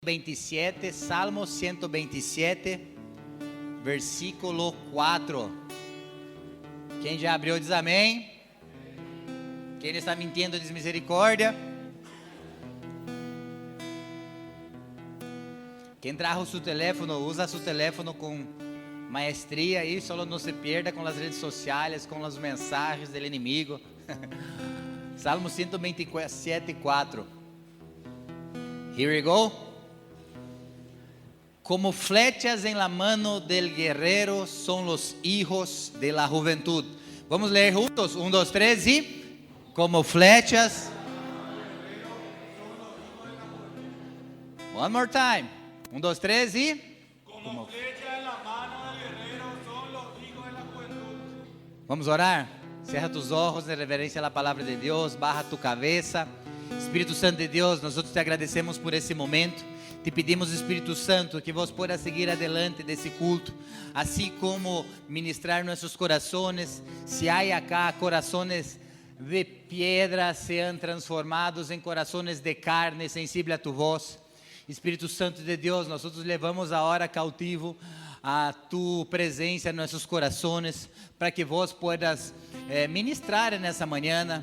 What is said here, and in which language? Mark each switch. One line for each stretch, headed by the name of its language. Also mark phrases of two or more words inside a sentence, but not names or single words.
Portuguese: 27, Salmo 127, versículo 4. Quem já abriu diz amém. Quem está mentindo diz misericórdia. Quem
Spanish: trajo su teléfono, usa su teléfono
Portuguese: com maestria e só não se pierda com as redes sociais, com as mensagens do inimigo. Salmo 127, 4.
English: Here we go.
Spanish: Como flechas en la mano del guerrero son los hijos de la juventud.
Portuguese: Vamos ler juntos, 1, 2, 3
Spanish: y como flechas.
English: One more time, 1, 2, 3 y
Spanish: como flechas en la mano del guerrero son los hijos de la juventud. Vamos orar. Cierra tus ojos en reverencia a la palabra de Dios, baja tu cabeza.
Portuguese: Espíritu Santo de Deus, nós te agradecemos por esse momento. Te pedimos, Espírito Santo, que
Spanish: vos pueda seguir adelante
Portuguese: desse culto, assim como ministrar nossos corações. Se há acá corações de piedra, sejam transformados em corações de carne, sensível a tu voz. Espírito Santo de Deus, nós levamos a hora cautivo a tu presença em nossos corações, para que
Spanish: vos puedas
Portuguese: ministrar nessa manhã.